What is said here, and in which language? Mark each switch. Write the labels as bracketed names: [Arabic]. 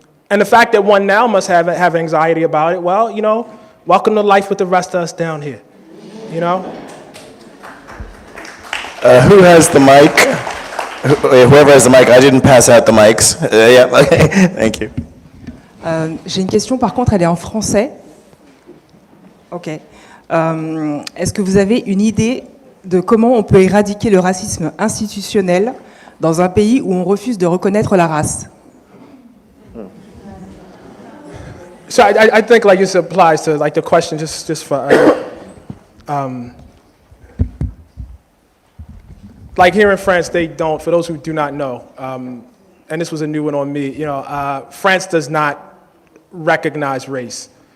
[English] And the fact that one now must have anxiety about it, well, you know, welcome to life with the rest of us down here, you know? Who has the mic? Whoever has the mic, I didn't pass out the mics. Yeah, okay, thank you. [French] J'ai une question, par contre, elle est en français. Ok. Est-ce que vous avez une idée de comment on peut éradiquer le racisme institutionnel dans un pays où on refuse de reconnaître la race? [English] So I think like this applies to like the question just for like here in France they don't, for those who do not know, and this was a new one on me, you know, France does not recognize race.